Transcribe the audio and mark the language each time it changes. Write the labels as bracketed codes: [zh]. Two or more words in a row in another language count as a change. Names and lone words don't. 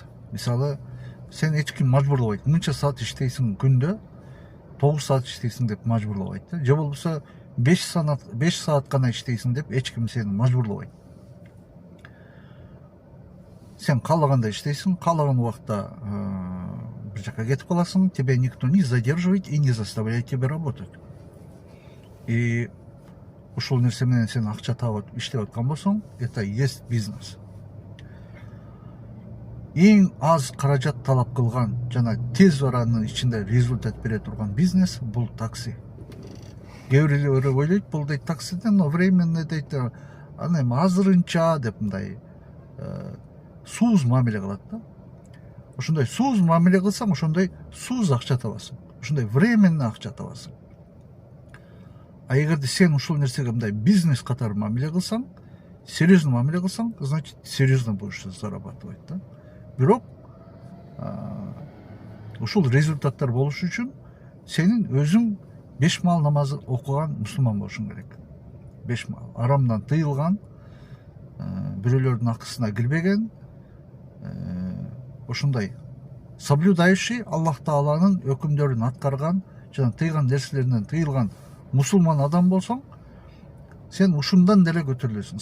[ky] Мисалы, сен эч ким мажбурлабайт. Мынча саат иштейсиң күндө, 9 саат иштейсиң деп мажбурлабайт да. Же болбосо 5 саат гана иштейсиң деп эч ким сени мажбурлабайт. Сен каалаганда иштейсиң, каалаган убакта бир жака кетип каласың, [ru] тебя никто не задерживает и не заставляет тебя работать. [ky] И ушул нерсе менен сен акча таап иштеп аткан болсоң, [ru] это есть бизнес. [ky] Эң аз каражат талап кылган жана тез аранын ичинде результат бере турган бизнес бул такси. Кээ бирлер ойлойт, бул дейт таксиден временно дейт, аны эми азырынча деп мындай сууз мамиле кылат да. Ошондой сууз мамиле кылсаң, ошондой сууз акча табасың. Ошондой временно акча табасың. А эгерде сен ушул нерсеге мындай бизнес катары мамиле кылсаң, серьезно мамиле кылсаң, [ru] значит, серьезно будешь зарабатывать да. [ky] Бирок ушул результаттар болуш үчүн сенин өзүң 5 маал намаз окуган мусулман болушуң керек. 5 маал арамдан тыйылган, бирөөлөрдүн акысына кирбеген, ошондой соблюдающий, Аллах Тааланын өкүмдөрүн аткарган жана тыйган нерселеринен тыйылган мусулман адам болсоң, сен ушундан деле көтөрүлөсүң.